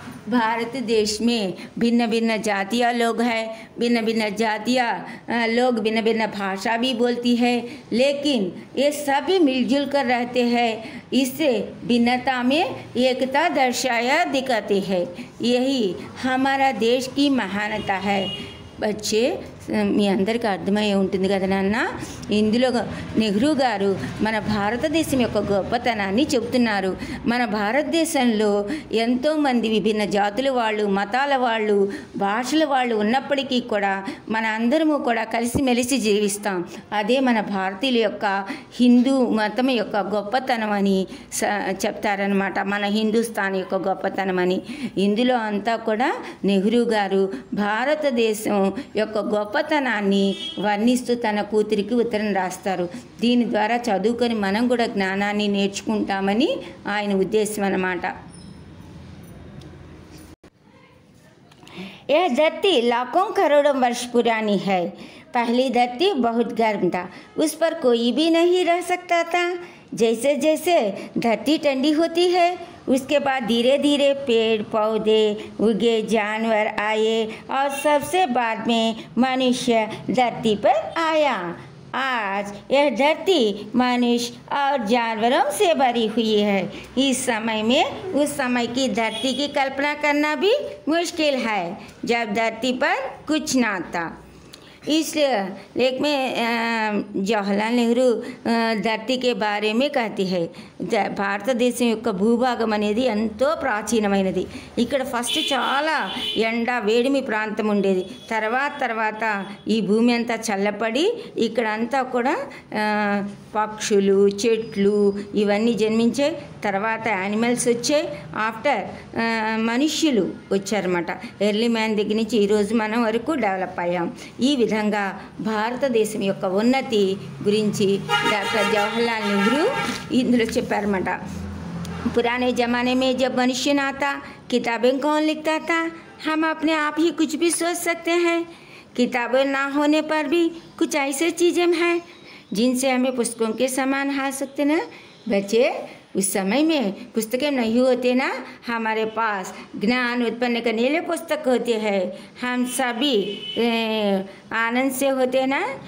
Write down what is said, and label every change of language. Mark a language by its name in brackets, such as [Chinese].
[Hindi] भारत देश में भिन्न भिन्न जातियाँ लोग हैं, भिन्न भिन्न जातियाँ लोग भिन्न भिन्न भाषा भी बोलती है, लेकिन ये सभी मिलजुल कर रहते हैं। इससे भिन्नता में एकता दर्शाया दिखाते हैं। यही हमारा देश की महानता है। [Telugu] बच्चे మీ అందరికీ అర్థమయ్యే ఉంటుంది కదా నాన్న, ఇందులో నెహ్రూ గారు మన భారతదేశం యొక్క గొప్పతనాన్ని చెబుతున్నారు। మన భారతదేశంలో ఎంతోమంది విభిన్న జాతుల వాళ్ళు, మతాల వాళ్ళు, భాషల వాళ్ళు ఉన్నప్పటికీ కూడా మన అందరము కూడా కలిసిమెలిసి జీవిస్తాం। అదే మన భారతీయుల యొక్క హిందూ మతం యొక్క గొప్పతనం అని చెప్తారనమాట, మన హిందూస్థాన్ యొక్క గొప్పతనం అని। ఇందులో అంతా కూడా నెహ్రూ గారు భారతదేశం యొక్క గొప్పతనాన్ని వర్ణిస్తూ తన కూతురికి ఉత్తరం రాస్తారు। దీని ద్వారా చదువుకొని మనం కూడా జ్ఞానాన్ని నేర్చుకుంటామని ఆయన ఉద్దేశం అన్నమాట। [Hindi] यह धरती लाखों करोड़ों वर्ष पुरानी है। पहली धरती बहुत गर्म था, उस पर कोई भी नहीं रह सकता था। जैसे जैसे धरती ठंडी होती है, उसके बाद धीरे धीरे पेड़ पौधे उगे, जानवर आए और सबसे बाद में मनुष्य धरती पर आया। आज यह धरती मनुष्य और जानवरों से भरी हुई है। इस समय में उस समय की धरती की कल्पना करना भी मुश्किल है, जब धरती पर कुछ ना था। इस लेख में जवाहरलाल नेहरू धरती के बारे में कहती है, [Telugu] భారతదేశం యొక్క భూభాగం అనేది ఎంతో ప్రాచీనమైనది। ఇక్కడ ఫస్ట్ చాలా ఎండ వేడిమి ప్రాంతం ఉండేది, తర్వాత ఈ భూమి అంతా చల్లపడి ఇక్కడ అంతా కూడా పక్షులు, చెట్లు ఇవన్నీ జన్మించాయి। తర్వాత యానిమల్స్ వచ్చాయి, ఆఫ్టర్ మనుష్యులు వచ్చారన్నమాట। ఎర్లీ మ్యాన్ దగ్గర నుంచి ఈరోజు మనం వరకు డెవలప్ అయ్యాం। ఈ విధంగా భారతదేశం యొక్క ఉన్నతి గురించి డాక్టర్ జవహర్లాల్ నెహ్రూ ఇందులో చెప్పారన్నమాట। [Hindi] पुराने ज़माने में जब मनुष्य ना था, किताबें कौन लिखता था? हम अपने आप ही कुछ भी सोच सकते हैं। किताबें ना होने पर भी कुछ ऐसे चीज़ें हैं जिनसे हमें पुस्तकों के समान हाल सकते ना। बच्चे, उस समय में पुस्तकें नहीं होते ना, हमारे पास ज्ञान उत्पन्न करने लिए पुस्तक होते हैं, हम सभी आनंद से होते ना।